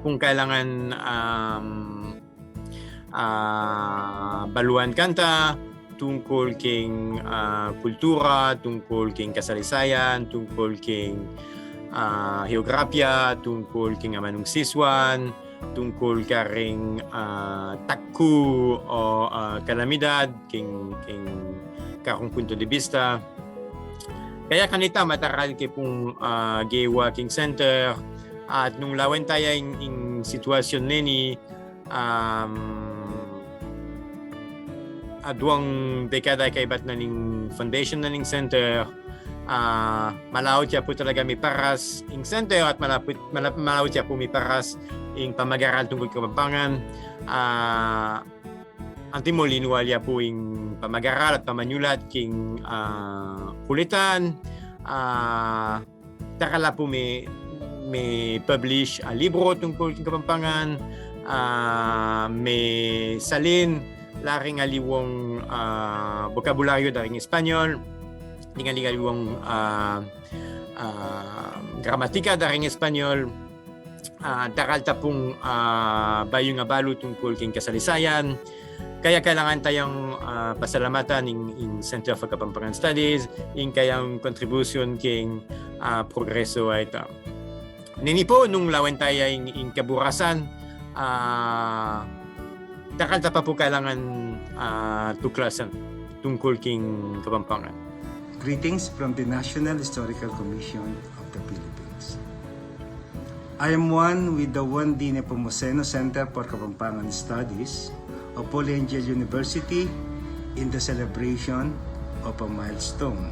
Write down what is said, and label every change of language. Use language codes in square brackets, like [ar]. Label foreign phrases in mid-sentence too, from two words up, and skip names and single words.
[pam] Nakalta pong kailangan baluan kanta, tungkol king kultura, tungkol king kasaysayan, tungkol king geografya, tungkol king amanung siswan, tungkol ka ring takku o kalamidad, king karong [es] punto de vista. [pam] Kaya kanita mataral kay pong gay working center at nung lawan tayo in sitwasyon nini aduang dekada kay bat na ning foundation na ning center, malawot siya po talaga may paras ing center at malawot siya po may paras ing pamagaral tungkol Kapampangan. Antimo linuwalya po ing pamagaral at pamanyulat king kulitan. Takala po may publish a libro tungkol king Kapampangan, may salin laring aliwong bokabularyo daring Espanyol, tingali aliwong gramatika daring Espanyol, daral tapong bayo nga balo tungkol king kasaysayan. Kaya kailangan tayong pasalamatan in Center for Kapampangan Studies, in kayang contribution king progreso ay ito. Nini po, nung lawan tayo in kaburasan, dakalta pa po kailangan tuklasan tungkol king Kapampangan. [en] Greetings from the National Historical Commission of the Philippines. I am one with the 1D Nepomuceno Center for Kapampangan Studies of Holy Angel University in the celebration of a milestone.